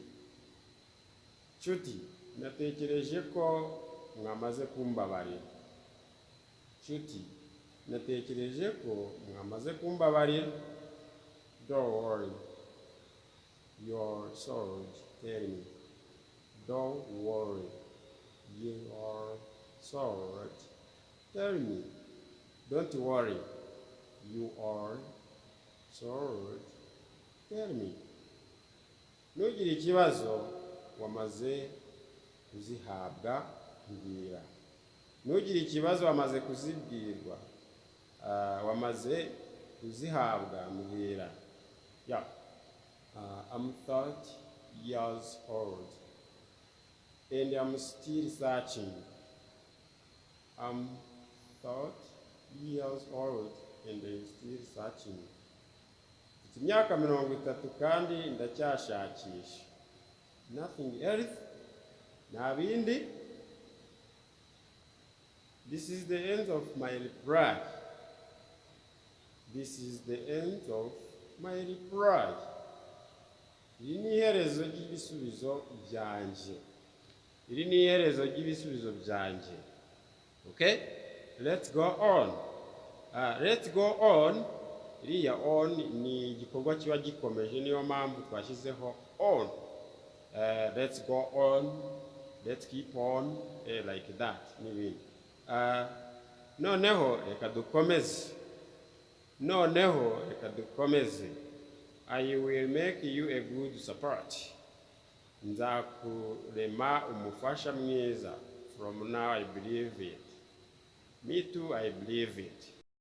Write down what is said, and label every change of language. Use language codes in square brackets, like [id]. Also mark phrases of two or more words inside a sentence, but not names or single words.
[rw] Nshuti, natekereje ko mwamaze kumbabarira. Nshuti, natekereje ko mwamaze kumbabarira. [en] Don't worry. You're sorry. Tell me. Don't worry. You are sorry. Tell me. Don't worry. You are sorry. Tell me. [rw] Ntugire ikibazo, wamaze kuzihabwa mbwira. Ntugire ikibazo, wamaze kuzibwirwa. Wamaze kuzihabwa mbwira. [en] Yeah. I'm 30 years old and I'm still searching. I'm 30 years old and I'm still searching. [rw] Mfite imyaka 30 kandi ndacyashakisha. [en] Nothing else. [rw] Nta bindi. [en] This is the end of my reply. This is the end of my reply. [rw] Iri ni iherezo ry'ibisubizo byanjye. Iri ni iherezo ry'ibisubizo byanjye. [en] Okay? Let's go on. Let's go on. [rw] Iriya on ni igikorwa kiba gikomeje, niyo mpamvu twashyizeho on. [en] Let's go on. Let's keep on. Like that. [rw] N'ibindi. Noneho reka dukomeze. [en] I will make you a good support. [rw] Nzakurema umufasha mwiza. [en] From now I believe it. Me too, I believe it.